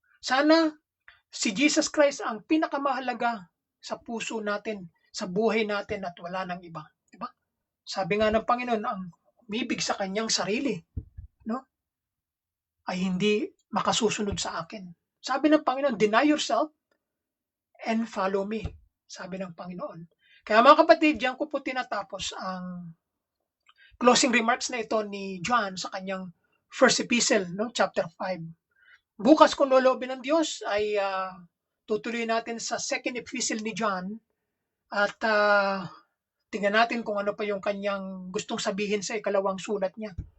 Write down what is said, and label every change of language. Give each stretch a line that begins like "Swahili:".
Filipino: Sana si Jesus Christ ang pinakamahalaga sa puso natin, sa buhay natin at wala nang iba. Diba? Sabi nga ng Panginoon, ang umibig sa kanyang sarili, no? Ay hindi makasusunod sa akin. Sabi ng Panginoon,
English: deny yourself and follow me.
Filipino: Sabi ng Panginoon. Kaya mga kapatid, diyan ko po tinatapos ang closing remarks na ito ni John sa kanyang first epistle, no? Chapter 5. Bukas kung loloobin ng Diyos ay tutuloy natin sa second epistle ni John at tingnan natin kung ano pa yung kanyang gustong sabihin sa ikalawang sulat niya.